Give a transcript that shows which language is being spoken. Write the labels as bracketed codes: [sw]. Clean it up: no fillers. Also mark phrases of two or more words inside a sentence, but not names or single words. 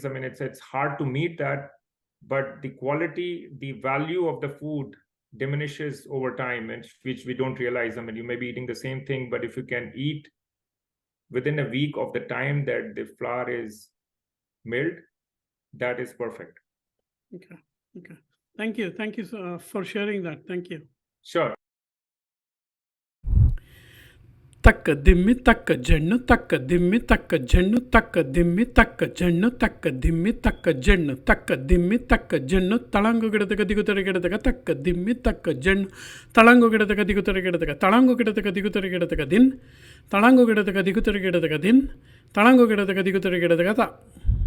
[en] It's hard to meet that, but the quality, the value of the food diminishes over time, and which we don't realize. You may be eating the same thing, but if you can eat within a week of the time that the flour is milled, that is perfect. Okay. Thank you for sharing that. Thank you. Sure. ತಕ್ಕ ದಿಮ್ಮಿ ತಕ್ಕ ಜಣ್ಣು ತಕ್ಕ ದಿಮ್ಮಿ ತಕ್ಕ ಜಣ್ಣು ತಕ್ಕ ದಿಮ್ಮಿ ತಕ್ಕ ಜಣ್ಣು ತಕ್ಕ ದಿಮ್ಮಿ ತಕ್ಕ ಜಣ್ಣು ತಕ್ಕ ದಿಮ್ಮಿ ತಕ್ಕ ಜಣ್ಣು ತಳಂಗು ಗಿಡದಗ ದಿಗುತರೆ ಗಿಡದಗ ತಕ್ಕ ದಿಮ್ಮಿ ತಕ್ಕ ಜಣ್ಣು ತಳಂಗು ಗಿಡದಗ ದಿಗುತರೆ ಗಿಡದಗ ತಳಂಗು ಗಿಡದಗ ದಿಗುತರೆ ಗಿಡದಗ ದಿನ್ ತಳಂಗು ಗಿಡದಗ ದಿಗುತರೆ ಗಿಡದಗ ದಿನ್ ತಳಂಗು ಗಿಡದಗ ದಿಗುತರೆ ಗಿಡದಗ ತ